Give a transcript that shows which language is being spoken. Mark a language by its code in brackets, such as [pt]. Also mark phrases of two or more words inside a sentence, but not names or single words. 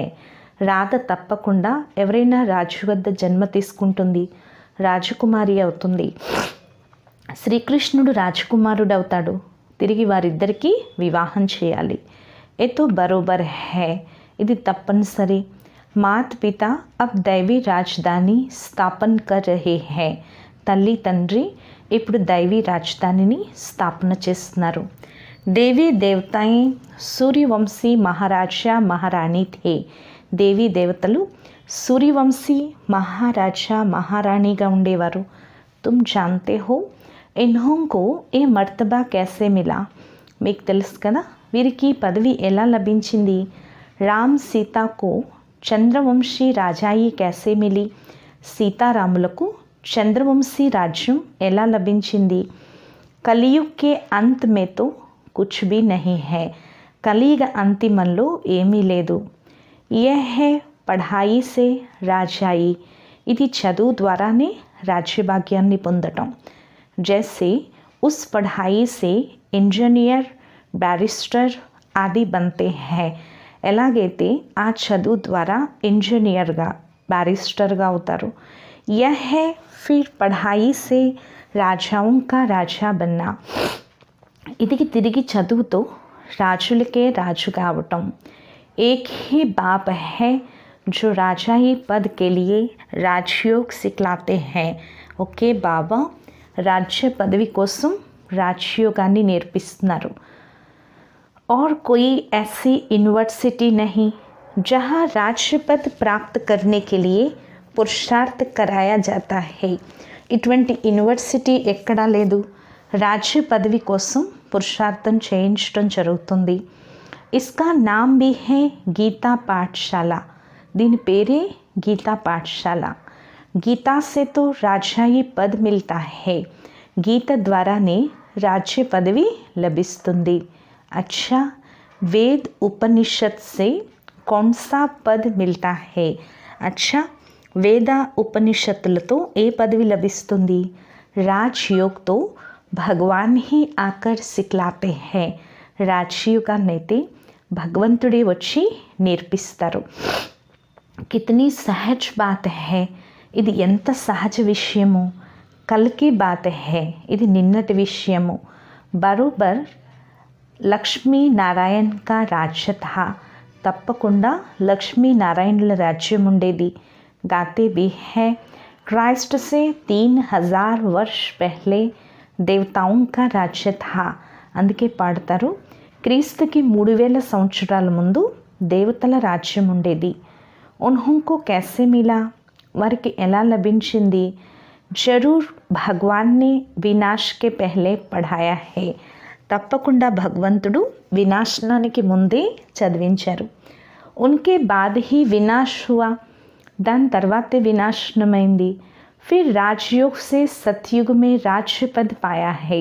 [te] రాధ తప్పకుండా ఎవరైనా రాజు వద్ద జన్మ తీసుకుంటుంది, రాజకుమారి అవుతుంది। శ్రీకృష్ణుడు రాజకుమారుడు అవుతాడు, తిరిగి వారిద్దరికీ వివాహం చేయాలి। [hi] ये तो बरोबर है, [te] ఇది తప్పనిసరి। [hi] मात पिता अब दैवी राजधानी स्थापन कर रहे हैं, [te] తల్లి తండ్రి ఇప్పుడు దైవీ రాజధానిని స్థాపన చేస్తున్నారు। [hi] देवी देवताएं सूर्यवंशी महाराजा महारानी थे, [te] దేవీ దేవతలు సూర్యవంశీ మహారాజా మహారాణిగా ఉండేవారు. [hi] तुम जानते हो इनको ये मर्तबा कैसे मिला. [te] మీకు తెలుసు కదా వీరికి పదవి ఎలా లభించింది. [hi] राम सीता को चंद्रवंशी राजाई कैसे मिली. [te] సీతారాములకు చంద్రవంశీ రాజ్యం ఎలా లభించింది. [hi] कलियुग के अंत में तो कुछ भी नहीं है. [te] కలియుగ అంతిమంలో ఏమీ లేదు. [hi] यह है पढ़ाई से राजाई. [te] ఇది చదువు ద్వారానే రాజ్యభాగ్యాన్ని పొందటం. [hi] जैसे उस पढ़ाई से इंजीनियर बैरिस्टर आदि बनते हैं. [te] ఎలాగైతే ఆ చదువు ద్వారా ఇంజనీర్గా బ్యారిస్టర్గా అవుతారు. [hi] यह है फिर पढ़ाई से राजाओं का राजा बनना. [te] ఇది తిరిగి చదువుతో రాజులకే రాజు కావటం. [hi] एक ही बाप है जो राजाई पद के लिए राजयोग सिखलाते हैं. [te] ఒకే బాబా రాజ్య పదవి కోసం రాజయోగాన్ని నేర్పిస్తున్నారు. [hi] और कोई ऐसी यूनिवर्सिटी नहीं जहाँ राज्य पद प्राप्त करने के लिए పురుషార్థ్ कराया जाता है. [te] ఇటువంటి యూనివర్సిటీ ఎక్కడా లేదు. రాజ్య పదవి కోసం పురుషార్థం చేయించడం జరుగుతుంది. [hi] इसका नाम भी है गीता पाठशाला. [te] దీని పేరే గీతా పాఠశాల. [hi] गीता से तो राजाई पद मिलता है. [te] గీత ద్వారానే రాజ్య పదవి లభిస్తుంది. [hi] अच्छा वेद उपनिषद से कौन सा पद मिलता है. [te] अच्छा వేద ఉపనిషత్తులతో ఏ పదవి లభిస్తుంది. [hi] राजयोग तो भगवान ही आकर सिखलाते हैं. [te] రాజ్యోగాన్నైతే భగవంతుడే వచ్చి నేర్పిస్తారు. [hi] कितनी सहज बात है. [te] ఇది ఎంత సహజ విషయము. [hi] कल की बात है. [te] ఇది నిన్నటి విషయము. [hi] बरोबर लक्ष्मीनारायण का राज्य था. [te] తప్పకుండా లక్ష్మీనారాయణుల రాజ్యం ఉండేది. [hi] गाते भी हैं क्राइस्ट से 3000 वर्ष पहले देवताओं का राज्य था. [te] అందుకే పాడతారు క్రీస్తుకి 3000 సంవత్సరాల ముందు దేవతల రాజ్యం ఉండేది. [hi] उनको कैसे मिला. [te] వారికి ఎలా లభించింది. [hi] ज़रूर भगवान ने विनाश के पहले पढ़ाया है. [te] తప్పకుండా భగవంతుడు వినాశనానికి ముందే చదివించారు. [hi] उनके बाद ही विनाश हुआ. [te] దాని తర్వాతే వినాశనమైంది. [hi] फिर राजयोग से सतयुग में राज्य पद पाया है.